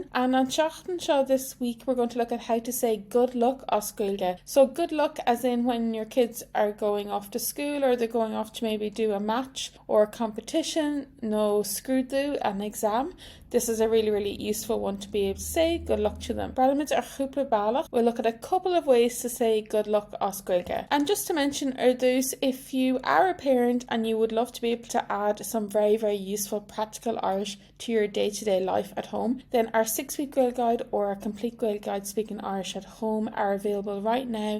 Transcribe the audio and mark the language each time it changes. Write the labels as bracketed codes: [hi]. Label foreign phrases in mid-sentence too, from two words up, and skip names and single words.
[en] And on [ga] Seachtain Seo [en] this week, we're going to look at how to say good luck [ga] as Gaeilge. [en] So good luck as in when your kids are going off to school or they're going off to maybe do a match or a competition, no scrúdú, an exam. This is a really useful one to be able to say good luck to them. Parliament ar chúpla ballach. We'll look at a couple of ways to say good luck [ga] as Gaeilge. [en] And just to mention, those, if you are a parent and you would love to be able to add some very useful practical Irish to your day-to-day life at home, then our 6-week Gaeilge guide or our complete Gaeilge guide speaking Irish at home are available right now.